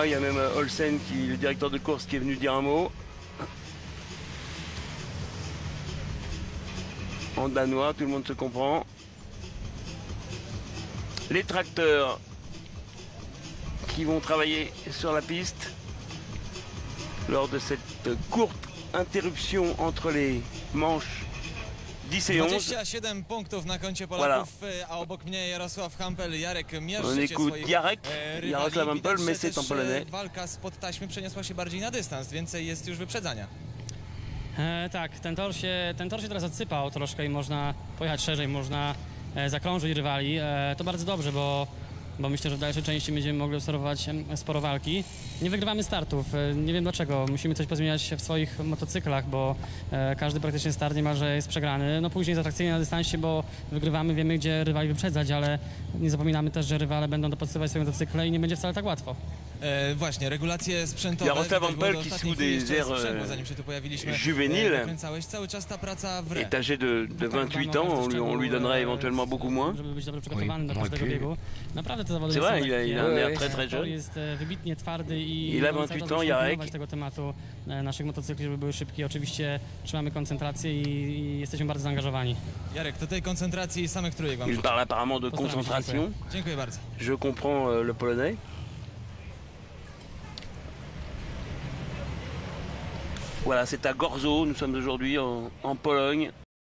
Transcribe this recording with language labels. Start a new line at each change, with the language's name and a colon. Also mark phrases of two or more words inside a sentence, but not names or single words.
French: Il y a même Olsen, le directeur de course, qui est venu dire un mot. En danois, tout le monde se comprend. Les tracteurs qui vont travailler sur la piste lors de cette courte interruption entre les manches 10 et 11.
Polish: 27 punktów na koncie Polaków, a obok mnie Jarosław Hampel. Jarek,
French: on écoute Jarosław Hampel, mais c'est en polonais.
Polish: Walka spod taśmy przeniosła się bardziej na dystans, więcej jest już wyprzedzania. Tak, ten tor się teraz odsypał troszkę i można pojechać szerzej, można zakrążyć rywali. To bardzo dobrze, bo myślę, że w dalszej części będziemy mogli obserwować sporo walki. Nie wygrywamy startów, nie wiem dlaczego. Musimy coś pozmieniać w swoich motocyklach, bo każdy praktycznie start niemalże jest przegrany. No później jest atrakcyjnie na dystansie, bo wygrywamy, wiemy gdzie rywali wyprzedzać, ale nie zapominamy też, że rywale będą dopłacywać swoje motocykle i nie będzie wcale tak łatwo. Właśnie, regulacje sprzętowe.
French: Jarosław Hampel, qui sous des airs juvéniles, est âgé de 28 ans, on lui donnerait éventuellement beaucoup moins. C'est vrai, il a un air très très jeune. Il a 28 ans, Jarek.
Polish: Naszych motocykli, żeby były szybkie. Oczywiście trzymamy koncentrację i jesteśmy bardzo zaangażowani. Jarek, do tej koncentracji samych trójek wam życzę.
French: Il parle apparemment de concentration.
Polish: Dziękuję bardzo.
French: Je comprends le polonais. Voilà, c'est à Gorzo, nous sommes aujourd'hui en Pologne.